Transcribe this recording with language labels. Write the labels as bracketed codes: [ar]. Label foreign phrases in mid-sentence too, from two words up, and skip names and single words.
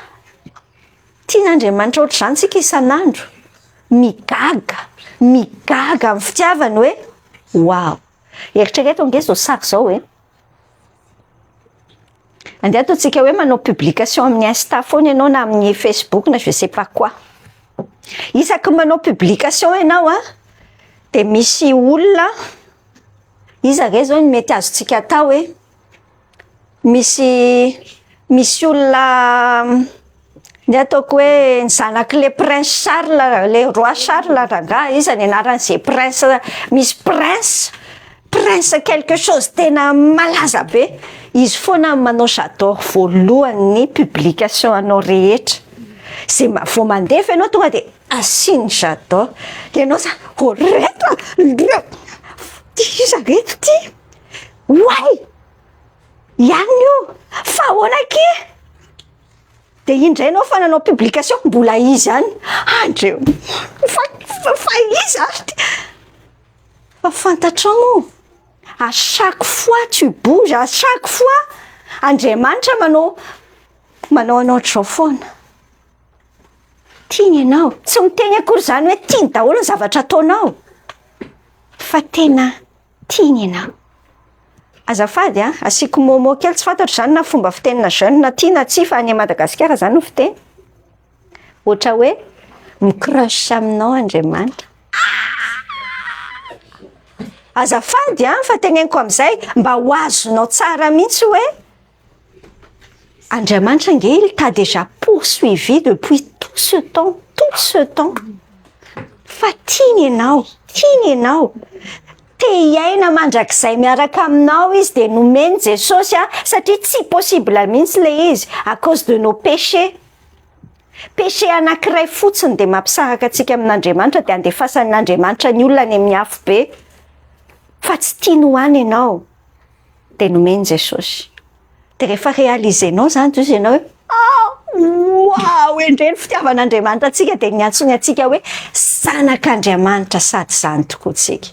[mg] Tian'Andriamanitra ohatr'izany tsika isan'andro. Migaga amin'ny fitiavany hoe wow! Eritrereto ange zao sary zao hoe andeha ataontsika hoe manao publication amin'ny Insta foana ianao na amin'ny Facebook na [fr] je sais pas quoi. [mg] Isaky manao publication ianao dia misy olona iza re zao ny mety azontsika atao hoe misy olona ny ataoko hoe ny zanak'le prince Charles, le roi Charles ranga iza ny anaran'izay prince. Misy [fr] prince quelque chose [mg] tena malaza be. Izy foana manao j'adore voalohan'ny publication anao rehetra. Zay vao mandefa ianao tonga dia asiny j'adore. Dia ianao sa reto iza reto ty way ihany io fa ahoana ke. Dia indray ianao fa nanao publication mbola izy ihany. Andreo fa izy fa fantatrao moa. [fr] À chaque fois tu bouges, à chaque fois [mg] Andriamanitra manao anao ohatr'izao foana. Tiany ianao. Tsy miteny akory zany hoe tiany daholo ny zavatra ataonao. Fa tena tiany ianao. Azafady asiako momo kely tsy fantatro zany na fomba fitenina jeune na tia na tsy fa any Madagasikara zany no fiteny. Ohatra hoe mi-crush aminao Andriamanitra. Azafady fa teneniko amin'izay mba ho azonao tsara mihitsy hoe Andriamanitra nge [fr] il t'a déjà poursuivi depuis tout ce temps. [mg] Fa tiany ianao. Te hiaina mandrakizay miaraka aminao izy dia nomeny Jesosy satria tsy possible mihitsy le izy [fr] à cause de nos péchés. [mg] Péché anankiray fotsiny dia mampisaraka antsika amin'Andriamanitra dia andefasan'Andriamanitra ny olona any amin'ny afo be. Fa tsy tiany ho any ianao dia nomeny Jesosy. de rehefa réalisenao zany de izy ianao hoe wow endreny fitiavan'Andriamanitra atsika de niantsony atsika hoe zanak'Andriamanitra sady zany tokoa tsika.